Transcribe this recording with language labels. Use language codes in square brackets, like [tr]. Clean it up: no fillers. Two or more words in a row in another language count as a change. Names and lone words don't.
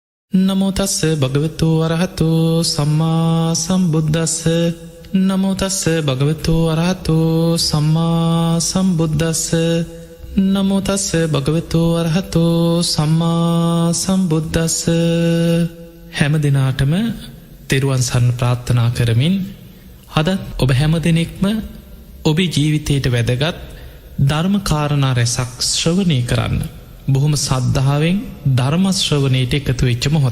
[pi] නමෝ තස්ස භගවතු වරහතු සම්මා සම්බුද්දස්ස නමෝ තස්ස භගවතු වරහතු සම්මා සම්බුද්දස්ස නමෝ තස්ස භගවතු වරහතු සම්මා සම්බුද්දස්ස [si] හැම දිනාටම තෙරුවන් සරණ ප්‍රාර්ථනා කරමින් අද ඔබ හැම දිනෙකම ඔබේ ජීවිතයට වැදගත් ධර්ම කාරණා රැසක් ශ්‍රවණය කරන්න බොහොම සද්ධාවෙන් ධර්ම ශ්‍රවණයට එකතු වෙච්ච මොහොත.